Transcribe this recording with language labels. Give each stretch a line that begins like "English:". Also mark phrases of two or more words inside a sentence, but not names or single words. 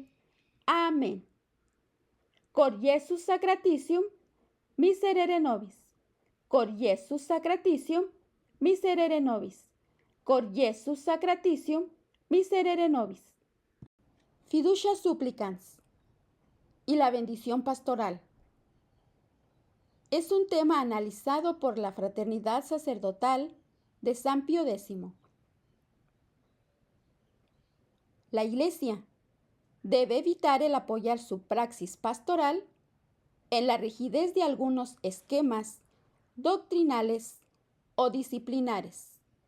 Spanish: Amén.
Latin: Cor Iesus sacratitium, miserere nobis. Cor Iesus sacratitium, miserere nobis. Cor Iesus sacratitium, miserere nobis.
Spanish: Fiducia supplicans y la bendición pastoral. Es un tema analizado por la Fraternidad Sacerdotal de San Pío X. La Iglesia debe evitar el apoyar su praxis pastoral en la rigidez de algunos esquemas doctrinales o disciplinares.